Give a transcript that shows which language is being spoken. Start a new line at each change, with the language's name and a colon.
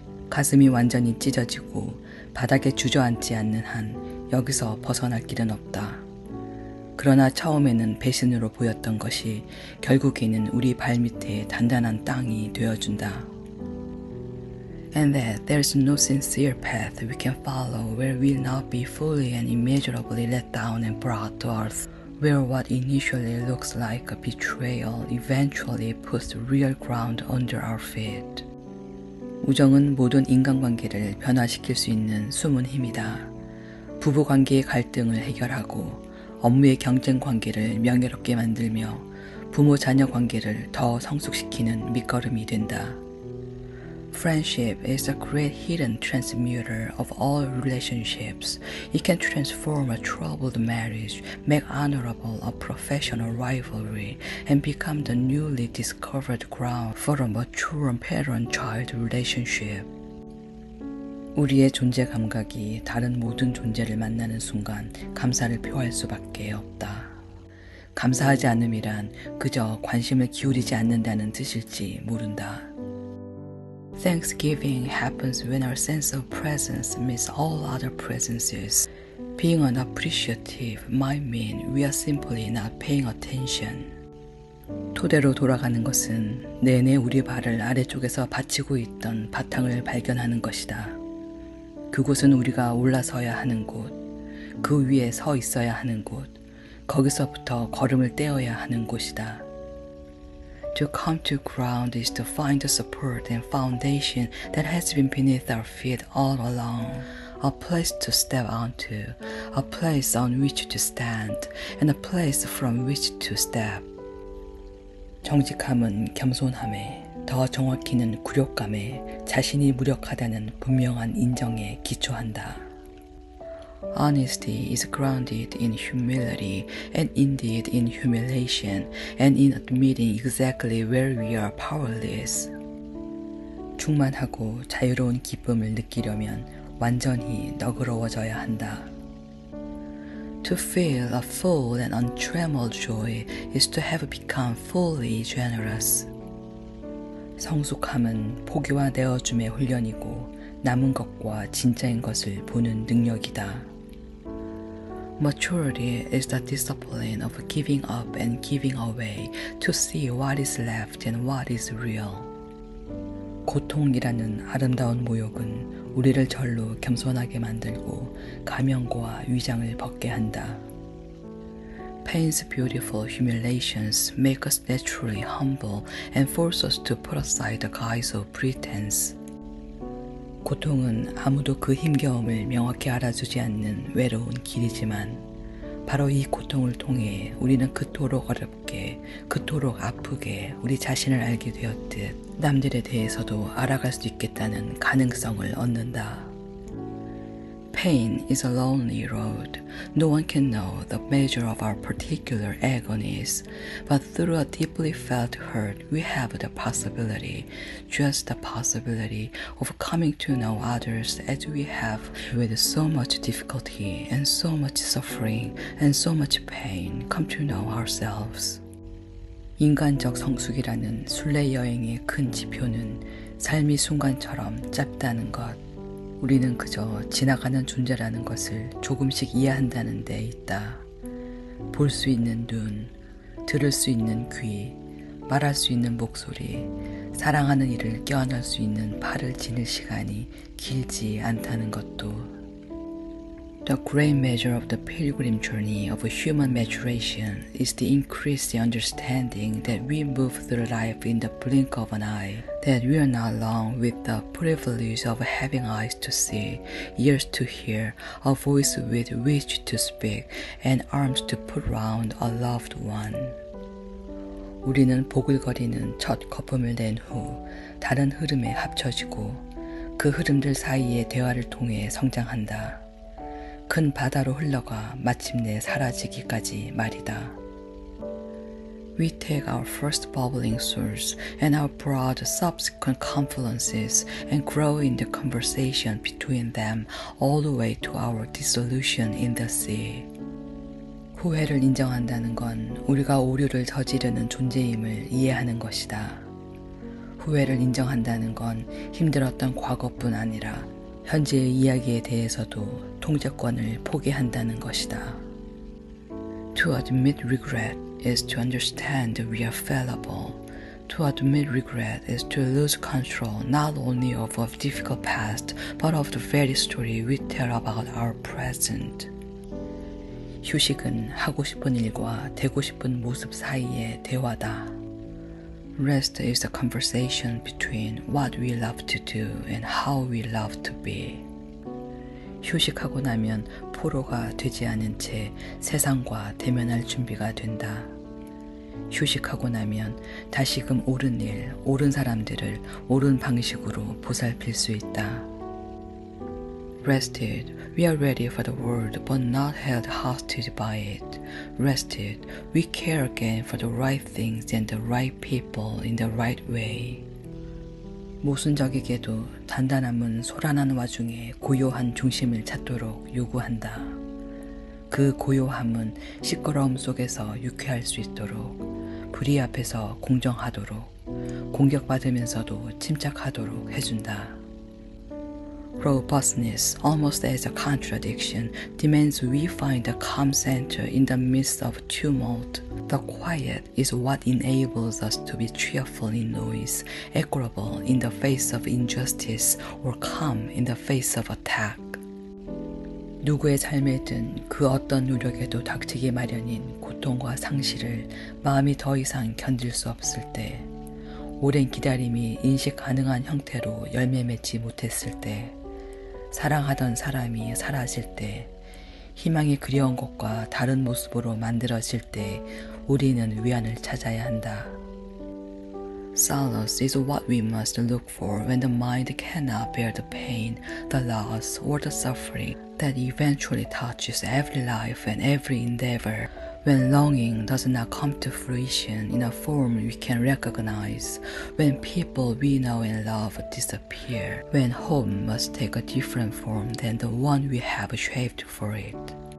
Korean: 가슴이 완전히 찢어지고 바닥에 주저앉지 않는 한 여기서 벗어날 길은 없다. 그러나 처음에는 배신으로 보였던 것이 결국에는 우리 발밑에 단단한 땅이 되어준다.
English: And that there is no sincere path we can follow where we will not be fully and immeasurably let down and brought to earth, where what initially looks like a betrayal eventually puts real ground under our feet.
Korean: 우정은 모든 인간관계를 변화시킬 수 있는 숨은 힘이다. 부부관계의 갈등을 해결하고 업무의 경쟁 관계를 명예롭게 만들며 부모 자녀 관계를 더 성숙시키는 밑거름이 된다.
English: Friendship is a great hidden transmuter of all relationships. It can transform a troubled marriage, make honorable a professional rivalry, and become the newly discovered ground for a mature parent-child relationship.
Korean: 우리의 존재 감각이 다른 모든 존재를 만나는 순간 감사를 표할 수밖에 없다. 감사하지 않음이란 그저 관심을 기울이지 않는다는 뜻일지 모른다.
English: Thanksgiving happens when our sense of presence meets all other presences. Being unappreciative might mean we are simply not paying attention.
Korean: 토대로 돌아가는 것은 내내 우리 발을 아래쪽에서 받치고 있던 바탕을 발견하는 것이다. 그곳은 우리가 올라서야 하는 곳, 그 위에 서 있어야 하는 곳, 거기서부터 걸음을 떼어야 하는 곳이다.
English: To come to ground is to find the support and foundation that has been beneath our feet all along. A place to step onto, a place on which to stand, and a place from which to step.
Korean: 정직함은 겸손함에, 더 정확히는 굴욕감에, 자신이 무력하다는 분명한 인정에 기초한다.
English: Honesty is grounded in humility and indeed in humiliation and in admitting exactly where we are powerless.
Korean: 충만하고 자유로운 기쁨을 느끼려면 완전히 너그러워져야 한다.
English: To feel a full and untrammeled joy is to have become fully generous.
Korean: 성숙함은 포기와 내어줌의 훈련이고 남은 것과 진짜인 것을 보는 능력이다.
English: Maturity is the discipline of giving up and giving away to see what is left and what is real.
Korean: 고통이라는 아름다운 모욕은 우리를 절로 겸손하게 만들고 가면과 위장을 벗게 한다.
English: Pain's beautiful humiliations make us naturally humble and force us to put aside the guise of pretense.
Korean: 고통은 아무도 그 힘겨움을 명확히 알아주지 않는 외로운 길이지만 바로 이 고통을 통해 우리는 그토록 어렵게, 그토록 아프게 우리 자신을 알게 되었듯 남들에 대해서도 알아갈 수 있겠다는 가능성을 얻는다.
English: Pain is a lonely road. No one can know the measure of our particular agonies, but through a deeply felt hurt, we have the possibility, just the possibility of coming to know others as we have, with so much difficulty and so much suffering and so much pain, come to know ourselves.
Korean: 인간적 성숙이라는 순례 여행의 큰 지표는 삶이 순간처럼 짧다는 것. 우리는 그저 지나가는 존재라는 것을 조금씩 이해한다는 데 있다. 볼 수 있는 눈, 들을 수 있는 귀, 말할 수 있는 목소리, 사랑하는 이를 껴안을 수 있는 팔을 지닐 시간이 길지 않다는 것도.
English: The great measure of the pilgrim journey of human maturation is the increased understanding that we move through life in the blink of an eye, that we are not alone with the privilege of having eyes to see, ears to hear, a voice with which to speak, and arms to put round a loved one.
Korean: 우리는 보글거리는 첫 거품을 낸 후 다른 흐름에 합쳐지고 그 흐름들 사이의 대화를 통해 성장한다. 큰 바다로 흘러가 마침내 사라지기까지 말이다.
English: We take our first bubbling source and our broad subsequent confluences and grow in the conversation between them all the way to our dissolution in the sea.
Korean: 후회를 인정한다는 건 우리가 오류를 저지르는 존재임을 이해하는 것이다. 후회를 인정한다는 건 힘들었던 과거뿐 아니라 현재의 이야기에 대해서도 통제권을 포기한다는 것이다.
English: To admit regret is to understand that we are fallible. To admit regret is to lose control not only of a difficult past, but of the very story we tell about our present.
Korean: 휴식은 하고 싶은 일과 되고 싶은 모습 사이의 대화다.
English: Rest is the conversation between what we love to do and how we love to be.
Korean: 휴식하고 나면 포로가 되지 않은 채 세상과 대면할 준비가 된다. 휴식하고 나면 다시금 옳은 일, 옳은 사람들을 옳은 방식으로 보살필 수 있다.
English: Rested, we are ready for the world but not held hostage by it. Rested, we care again for the right things and the right people in the right way.
Korean: 모순적이게도 단단함은 소란한 와중에 고요한 중심을 찾도록 요구한다. 그 고요함은 시끄러움 속에서 유쾌할 수 있도록, 불의 앞에서 공정하도록, 공격받으면서도 침착하도록 해준다.
English: Robustness, almost as a contradiction, demands we find a calm center in the midst of tumult. The quiet is what enables us to be cheerful in noise, equable in the face of injustice, or calm in the face of attack.
Korean: 누구의 삶에든 그 어떤 노력에도 닥치기 마련인 고통과 상실을 마음이 더 이상 견딜 수 없을 때, 오랜 기다림이 인식 가능한 형태로 열매 맺지 못했을 때, 사랑하던 사람이 사라질 때, 희망이 그리운 것과 다른 모습으로 만들어질 때 우리는 위안을 찾아야 한다.
English: Solace is what we must look for when the mind cannot bear the pain, the loss, or the suffering that eventually touches every life and every endeavor. When longing does not come to fruition in a form we can recognize, when people we know and love disappear, when hope must take a different form than the one we have shaped for it.